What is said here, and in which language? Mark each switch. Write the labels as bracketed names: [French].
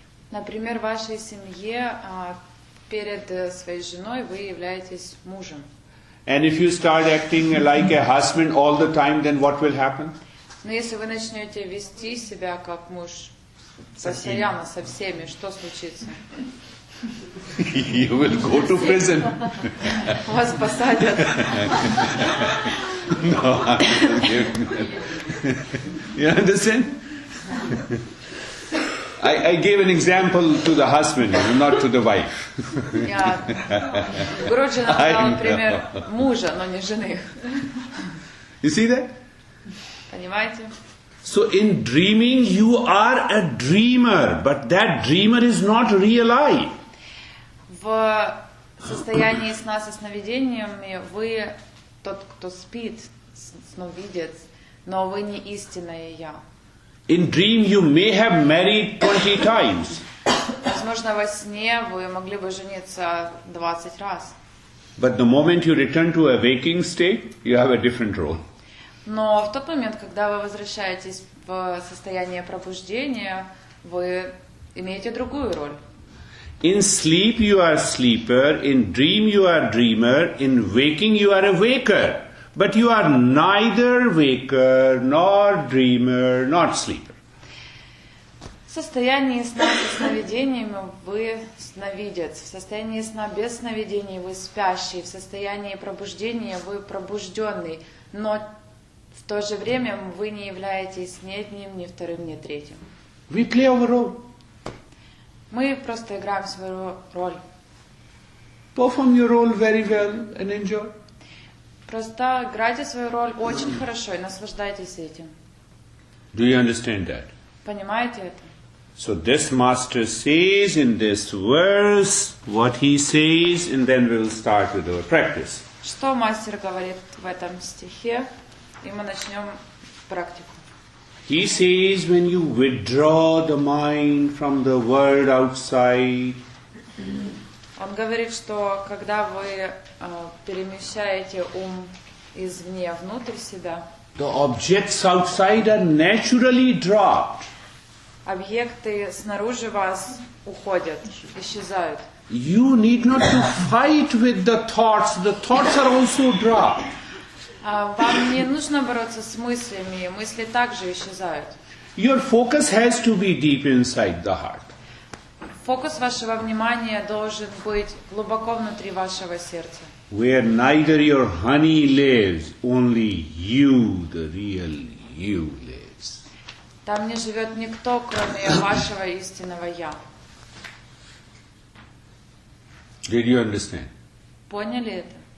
[Russian] Например, в вашей семье перед своей женой вы являетесь мужем. [English] And if you start acting like a husband all the time, then what will happen? [Russian] Но если вы начнете вести себя как муж постоянно со всеми, что случится? [English] You will go to prison. [Russian] Вас посадят. [English] No, you understand? I gave an example to the husband, not to the wife. [Russian] Гуруджи нам дал пример мужа, но не жены. [English] You see that? [Russian] Понимаете? [English] So in dreaming, you are a dreamer, but that dreamer is not real I. [Russian] В состоянии сна со сновидениями вы тот, кто спит, сновидец, но вы не истинное я. [English] In dream, you may have married 20 times. [Russian] Возможно, во сне вы могли бы жениться 20 раз. [English] But the moment you return to a waking state, you have a different role. [Russian] Но в тот момент, когда вы возвращаетесь в состояние пробуждения, вы имеете другую роль. [English] In sleep, you are sleeper. In dream, you are dreamer. In waking, you are a waker. But you are neither waker, nor dreamer, nor sleeper. [Russian] В состоянии сна со сновидениями вы сновидец. В состоянии сна без сновидений вы спящий. В состоянии пробуждения вы пробужденный. Но в то же время вы не являетесь ни одним, ни вторым, ни третьим. [English] We play our role. [Russian] Мы просто играем свою роль. [English] Perform your role very well and enjoy. [Russian] Просто играйте свою роль очень хорошо и наслаждайтесь этим. [English] Do you understand that? [Russian] Понимаете это? [English] So this master says in this verse what he says, and then we'll start with our practice. [Russian] Что мастер говорит в этом стихе? И мы начнем практику. [English] He says when you withdraw the mind from the world outside, [Russian] Он говорит, что когда вы перемещаете ум извне внутрь себя, [English] the objects outside are naturally dropped. [Russian] объекты снаружи вас уходят, исчезают. [English] You need not to fight with the thoughts are also dropped. [Russian] Вам не нужно бороться с мыслями, мысли также исчезают. [English] Your focus has to be deep inside the heart. [Russian] Фокус вашего внимания должен быть глубоко внутри вашего сердца. [English] Where neither your honey lives, only you, the real you, lives. [Russian] Там не живет никто, кроме вашего истинного «Я». [English] Did you understand? [Russian] Поняли это?